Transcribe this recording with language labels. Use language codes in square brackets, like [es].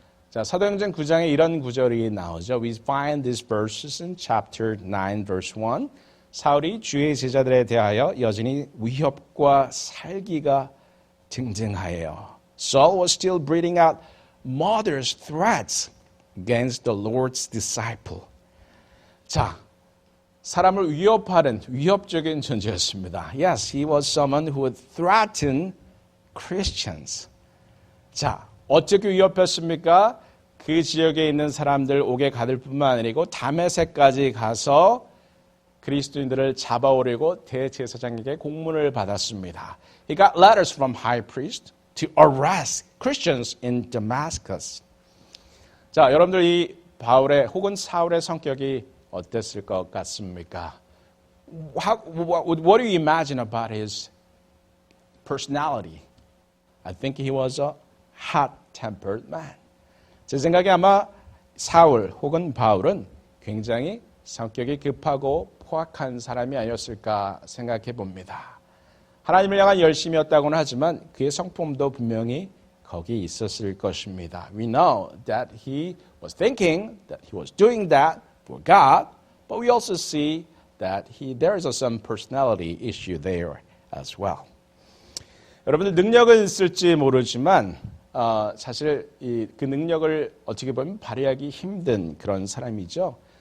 [ko] 자, 사도행전 9장에 이런 구절이 나오죠. [en] We find these verses in chapter 9 verse 1. [ko] 사울이 주의 제자들에 대하여 여전히 위협과 살기가 등등하여. [en] Saul was still breathing out murderous threats against the Lord's disciple. [ko] 자, 사람을 위협하는 위협적인 존재였습니다. [en] Yes, he was someone who would threaten Christians. [ko] 자, 어떻게 위협했습니까? 그 지역에 있는 사람들 옥에 가둘 뿐만 아니고 다메섹까지 가서 그리스도인들을 잡아오려고 대제사장에게 공문을 받았습니다. [en] He got letters from high priest to arrest Christians in Damascus. [ko] 자, 여러분들 이 바울의 혹은 사울의 성격이 어땠을 것 같습니까? [en] What do you imagine about his personality? I think he was a hot-tempered man. [ko] 제 생각에 아마 사울 혹은 바울은 굉장히 성격이 급하고 포악한 사람이 아니었을까 생각해 봅니다. 하나님을 향한 열심이었다고는 하지만 그의 성품도 분명히 거기 있었을 것입니다. We know that he was thinking that he was doing that for God, but we also see that there is some personality issue there as well. 여러분들 능력은 있을지 모르지만 사실 그 능력을 어떻게 보면 발휘하기 힘든 그런 사람이죠.